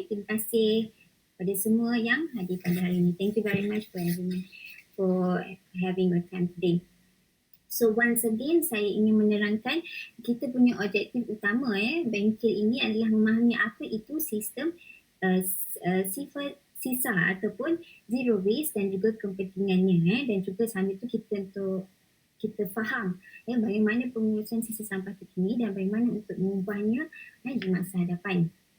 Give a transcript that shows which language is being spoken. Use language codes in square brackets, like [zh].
[ms] Terima kasih pada semua yang hadir pada hari ini. [en] Thank you very much for having your time today. So once again [ms] saya ingin menerangkan kita punya objektif utama bengkel ini adalah memahami apa itu sistem sifat sisa ataupun zero waste dan juga kepentingannya dan juga sambil itu kita faham bagaimana pengurusan sisa sampah terkini dan bagaimana untuk mengubahnya di masa hadapan.